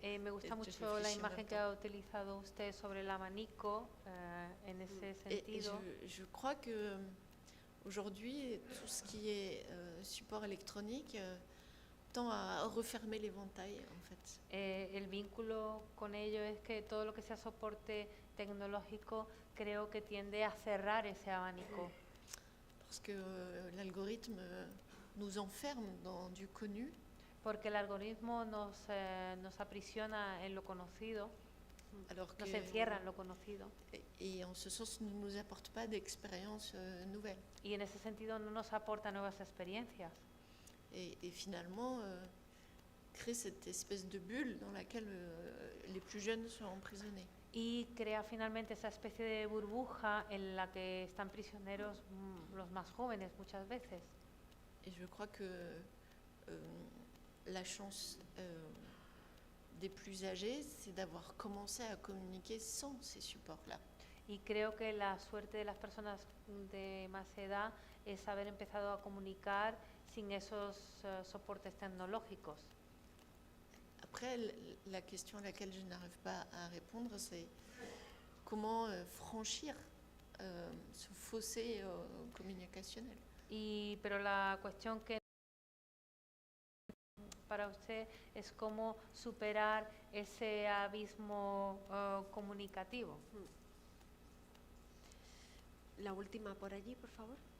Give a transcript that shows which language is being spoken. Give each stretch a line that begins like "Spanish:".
Spanish: Me gusta mucho la imagen que ha utilizado usted sobre el abanico en ese sentido.
French: Et je crois que aujourd'hui tout ce qui est support électronique tend à refermer l'éventail en fait.
Spanish: El vínculo con ello es que todo lo que sea soporte tecnológico creo que tiende a cerrar ese abanico.
French: Parce que l'algorithme nous enferme dans du connu.
Spanish: Porque el algoritmo nos aprisiona en lo conocido, nos encierra en lo conocido.
French: Et en ce sens, ne nous apporte pas d'expériences nouvelles.
Spanish: Y en ese sentido no nos aporta nuevas experiencias.
French: Et finalement, crée cette espèce de bulle dans laquelle les plus jeunes sont emprisonnés.
Spanish: y crea finalmente esa especie de burbuja en la que están prisioneros los más jóvenes muchas veces.
French: Et je crois que la chance des plus âgés, c'est d'avoir commencé à communiquer sans ces supports-là.
Spanish: Y creo que la suerte de las personas de más edad es haber empezado a comunicar sin esos soportes tecnológicos.
French: Après, la question à laquelle je n'arrive pas à répondre, c'est comment franchir ce fossé communicationnel.
Spanish: Pero la cuestión que para usted es cómo superar ese abismo comunicativo. La última por allí, por favor.